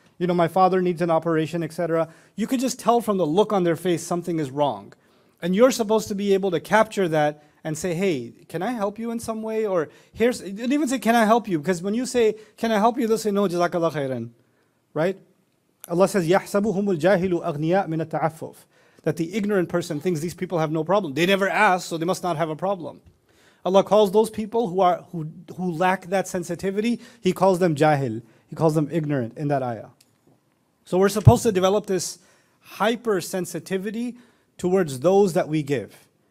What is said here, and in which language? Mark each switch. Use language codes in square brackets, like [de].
[en] My father needs an operation, etc. You could just tell from the look on their face something is wrong. And you're supposed to be able to capture that and say, hey, can I help you in some way? Or don't even say, can I help you? Because when you say, can I help you? They'll say, no, [ar] jazakallah khairan. [en] Right? [ar] Allah says, يَحْسَبُهُمُ الْجَاهِلُ أَغْنِيَاء مِنَ التَّعَفُّفِ. [en] That the ignorant person thinks these people have no problem. They never asked, so they must not have a problem. Allah calls those people who lack that sensitivity, He calls them jahil. He calls them ignorant in that ayah. So we're supposed to develop this hypersensitivity towards those that we give.